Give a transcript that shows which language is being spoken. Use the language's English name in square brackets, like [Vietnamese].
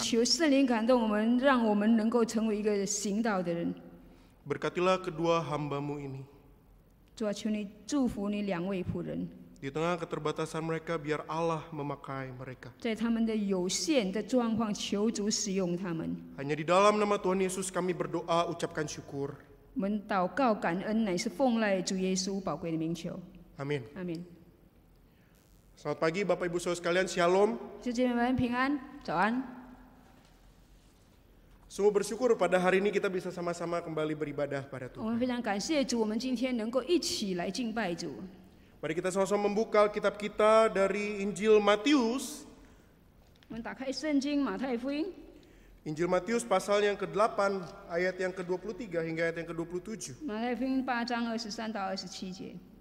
[Chinese] 求圣灵感动我们，让我们能够成为一个行道的人。 [Indonesian] Berkatilah kedua hamba-Mu ini. [Chinese] 主啊，求你祝福你两位仆人， [Indonesian] Di tengah keterbatasan mereka, biar Allah memakai mereka. [Chinese] 在他们的有限的状况，求主使用他们。 [Indonesian] Hanya di dalam nama Tuhan Yesus kami berdoa, ucapkan syukur. [Chinese] 我们祷告感恩，乃是奉赖主耶稣宝贵的名求。 [Indonesian] Amin. [Chinese] 阿门。 [Indonesian] Selamat pagi Bapak Ibu Saudara sekalian, Shalom. [Chinese] 弟兄姐妹们平安，早安。 [Indonesian] Sungguh bersyukur pada hari ini kita bisa sama-sama kembali beribadah pada [Chinese] 我们 [Indonesian] Tuhan. [Chinese] 非常感谢主，我们今天能够一起来敬拜主。 [Indonesian] Mari kita sama-sama membuka Alkitab kita dari Injil Matius. [Chinese] 我们打开圣经马太福音， [Indonesian] Injil Matius pasal yang ke-8 ayat yang ke-23 hingga ayat yang ke-27. [Chinese] 马太福音8章23到27节。